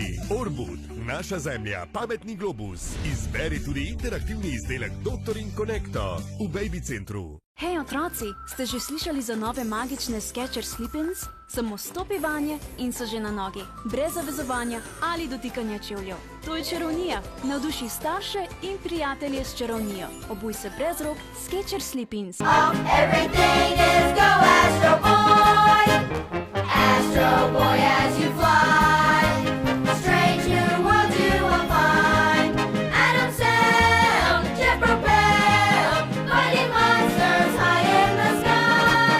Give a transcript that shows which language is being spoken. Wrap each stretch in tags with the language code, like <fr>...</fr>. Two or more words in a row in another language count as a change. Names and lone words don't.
<sl>Orbud, naša zemlja, pametni globus. Izberi tudi interaktivni izdelek Doktor in Connecto v Baby Centru. Hej otroci, ste že slišali za nove magične Skechers Slip-ins? Samo stopi vanje in so že na nogi, brez zavezovanja ali dotikanja čevljev. To je čarovnija, navduši starše in prijatelje s čarovnijo. Obuj se brez rok, Skechers Slip-ins.</sl> <en>Everything is go Astro Boy. Astro Boy as you fly. Strange new world you will find. Atom sound, jet propel, fighting monsters high in the sky.</en>